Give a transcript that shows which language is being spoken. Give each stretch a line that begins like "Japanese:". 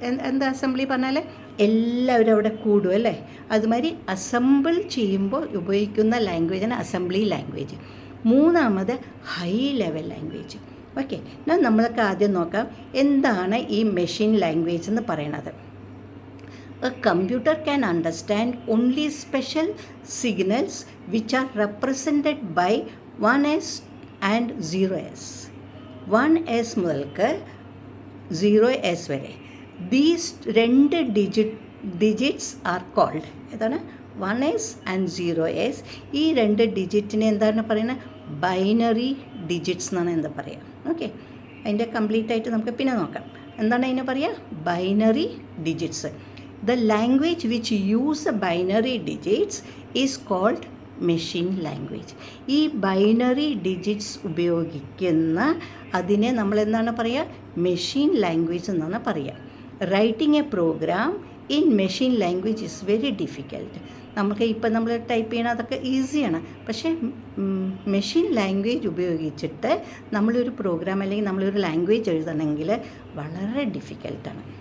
Malayalam: എന്താ അസംബ്ലി പറഞ്ഞാൽ എല്ലാവരും അവിടെ കൂടും, അല്ലേ? അതുമാതിരി അസംബിൾ ചെയ്യുമ്പോൾ ഉപയോഗിക്കുന്ന ലാംഗ്വേജാണ് അസംബ്ലി ലാംഗ്വേജ്. മൂന്നാമത് ഹൈ ലെവൽ ലാംഗ്വേജ്. ഓക്കെ, എന്നാൽ നമ്മളൊക്കെ ആദ്യം നോക്കാം എന്താണ് ഈ മെഷീൻ ലാംഗ്വേജ് എന്ന് പറയണത്.
English: A computer can understand only special signals which are represented by 1s and 0s. 1s
Malayalam: മുതൽക്ക്
English: 0s
Malayalam: വരെ
English: these 2 digits are called,
Malayalam: ഏതാണ്?
English: 1s and 0s.
Malayalam: ഈ 2 ഡിജിറ്റിനെ എന്താണ് പറയുന്നത്? ബൈനറി ഡിജിറ്റ്സ് എന്നാണ് എന്താ പറയുക. ഓക്കെ, അതിൻ്റെ കംപ്ലീറ്റ് ആയിട്ട് നമുക്ക് പിന്നെ നോക്കാം. എന്താണ് അതിനെ പറയുക? Binary digits.
English: The language which use the binary digits is called machine language.
Malayalam: ഈ ബൈനറി ഡിജിറ്റ്സ് ഉപയോഗിക്കുന്ന അതിനെ നമ്മൾ എന്താണ് പറയുക? മെഷീൻ ലാംഗ്വേജ് എന്നാണ് പറയുക.
English: Writing a program in machine language is very difficult.
Malayalam: നമുക്ക് ഇപ്പം നമ്മൾ ടൈപ്പ് ചെയ്യണം അതൊക്കെ ഈസിയാണ്, പക്ഷേ മെഷീൻ ലാംഗ്വേജ് ഉപയോഗിച്ചിട്ട് നമ്മളൊരു പ്രോഗ്രാം അല്ലെങ്കിൽ നമ്മളൊരു ലാംഗ്വേജ് എഴുതണമെങ്കിൽ വളരെ ഡിഫിക്കൽട്ടാണ്.